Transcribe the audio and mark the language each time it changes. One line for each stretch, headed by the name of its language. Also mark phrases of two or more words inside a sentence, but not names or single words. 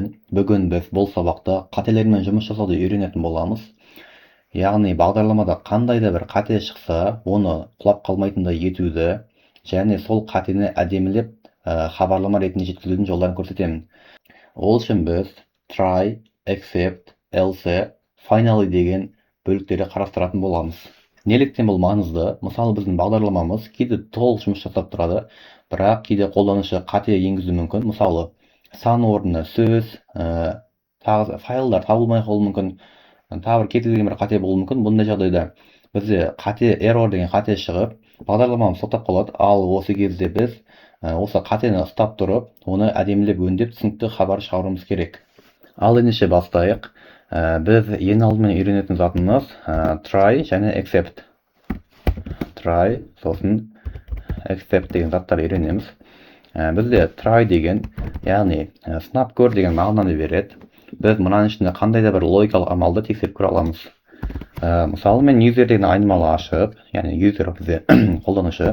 Kazakh: Бүгін біз бұл сабақта қателермен жұмыс жасауды үйренетін боламыз. Яғни бағдарламада қандай да бір қате шықса, оны құлап қалмайтындай етуді және сол қатені әдемілеп хабарлама ретінде жеткізудің жолдарын көрсетемін. Ол үшін біз
English: try, except, else, finally
Kazakh: деген бөліктерді қарастыратын боламыз. Неліктен бұл маңызды? Мысалы, біздің бағдарламамыз кейде толық жұмыс жасап тұрады, бірақ кейде қолданушы қате енгізуі мүмкін. Мысалы, сан орнына сөз, файлдар табылмай қалуы мүмкін, тағы бір кез келген бір қате болуы мүмкін. Бұндай жағдайда бізде error деген қате шығып, бағдарламамыз тоқтап қалады. Ал осы кезде біз осы қатені ұстап тұрып, оны әдемілеп өңдеп, түсінікті хабар шығаруымыз керек. Ал ендеше бастайық. Біз ең алдымен үйренетін затымыз try және except. Try, сосын except деген заттар үйренеміз. Бізде try деген, яғни сынап көр деген мағынаны береді. Біз мұнаның ішінде қандай да бір логикалық амалды тексеріп көре аламыз. Мысалы, мен user деген айнымалы ашып, яғни user бізде қолданушы.